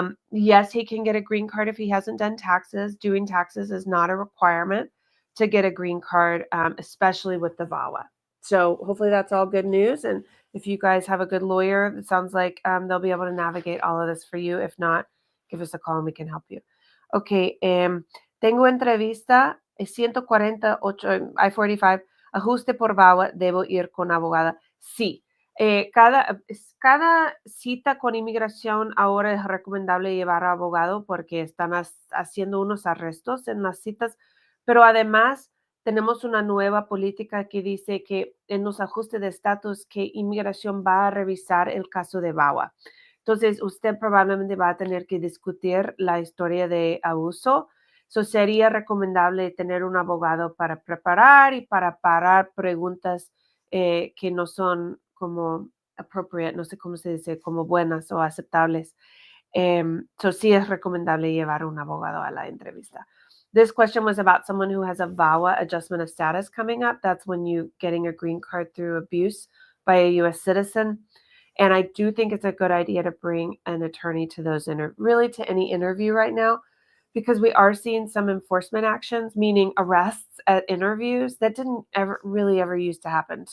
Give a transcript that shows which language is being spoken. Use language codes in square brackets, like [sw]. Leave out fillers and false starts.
[en] Yes, he can get a green card if he hasn't done taxes. Doing taxes is not a requirement to get a green card, especially with the VAWA. So hopefully that's all good news. And if you guys have a good lawyer, it sounds like they'll be able to navigate all of this for you. If not, give us a call and we can help you. [es] Ok, tengo entrevista, 148, I-45, ajuste por VAWA, debo ir con abogada. Sí, cada cita con inmigración ahora es recomendable llevar a abogado porque están haciendo unos arrestos en las citas, pero además tenemos una nueva política que dice que en los ajustes de estatus que inmigración va a revisar el caso de VAWA. Entonces, usted probablemente va a tener que discutir la historia de abuso. So, sería recomendable tener un abogado para preparar y para parar preguntas que no son como appropriate, no sé cómo se dice, como buenas o aceptables. So, sí es recomendable llevar un abogado a la entrevista. [en] This question was about someone who has a VAWA adjustment of status coming up. That's when you getting a green card through abuse by a U.S. citizen. And I do think it's a good idea to bring an attorney to those really to any interview right now, because we are seeing some enforcement actions, meaning arrests at interviews that didn't ever used to happen.